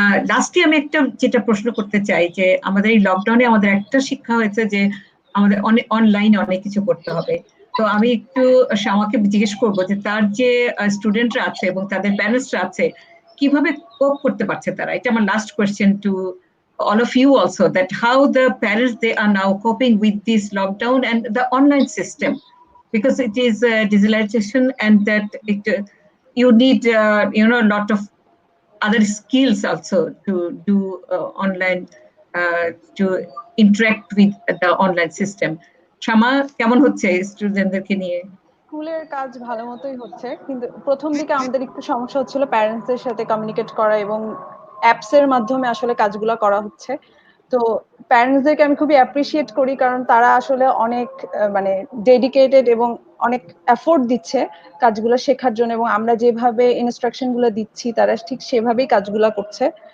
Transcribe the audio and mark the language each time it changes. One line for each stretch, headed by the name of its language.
Bangla: লাস্টে আমি একটা যেটা প্রশ্ন করতে চাই, যে আমাদের এই লকডাউনে আমাদের একটা শিক্ষা হয়েছে যে আমাদের অনলাইনে অনেক কিছু করতে হবে। তো আমি একটু শ্যামাকে জিজ্ঞেস করবো যে তার যে স্টুডেন্টরা আছে এবং তাদের প্যারেন্টসরা আছে, কিভাবে কোপ করতে পারছে তারা। এটা আমার
English: Last question to all of you also, that how the parents, they are now coping with this lockdown and the online system, because it is digitalization, and that you need a lot of other skills also to do online, to interact with the online system.
Bangla: Shama, কেমন হচ্ছে স্টুডেন্টদেরকে নিয়ে? স্কুলের কাজ ভালো মতোই হচ্ছে, কিন্তু প্রথম দিকে আমাদের একটু সমস্যা হচ্ছিল প্যারেন্টসদের সাথে কমিউনিকেট করা, এবং অ্যাপস এর মাধ্যমে আসলে কাজগুলো করা হচ্ছে। তো প্যারেন্টসদেরকে আমি খুবই অ্যাপ্রিসিয়েট করি, কারণ তারা আসলে অনেক মানে ডেডিকেটেড এবং অনেক এফোর্ট দিচ্ছে কাজগুলো শেখার জন্য, এবং আমরা যেভাবে ইনস্ট্রাকশন গুলো দিচ্ছি তারা ঠিক সেভাবেই কাজগুলো করছে।